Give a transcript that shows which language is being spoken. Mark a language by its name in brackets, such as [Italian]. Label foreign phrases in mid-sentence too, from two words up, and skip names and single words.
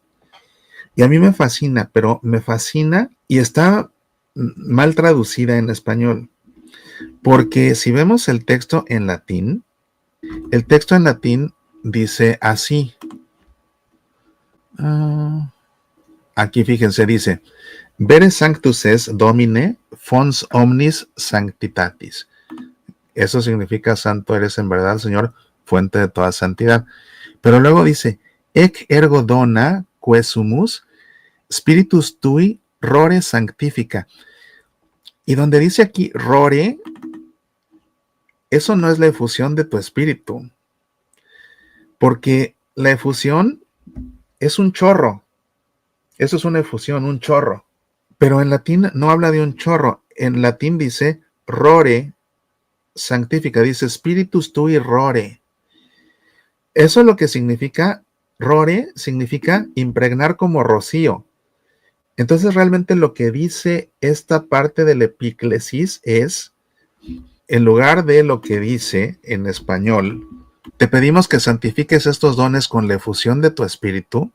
[Spanish] Y a mí me fascina, pero me fascina y está mal traducida en español. Porque si vemos el texto en latín dice así. Aquí fíjense, dice, [Latin] Vere sanctus es Domine fons omnis sanctitatis. [Spanish] Eso significa santo eres en verdad, Señor, fuente de toda santidad. Pero luego dice, [Latin] ec ergo dona quesumus spiritus tui rore sanctifica. [Spanish] Y donde dice aquí rore, eso no es la efusión de tu espíritu, porque la efusión es un chorro. Eso es una efusión, un chorro. Pero en latín no habla de un chorro. En latín dice [Latin] rore sanctifica, [Spanish] dice [Latin] spiritus tui rore. [Spanish] Eso es lo que significa, rore significa impregnar como rocío. Entonces realmente lo que dice esta parte del epíclesis es, en lugar de lo que dice en español, te pedimos que santifiques estos dones con la efusión de tu espíritu.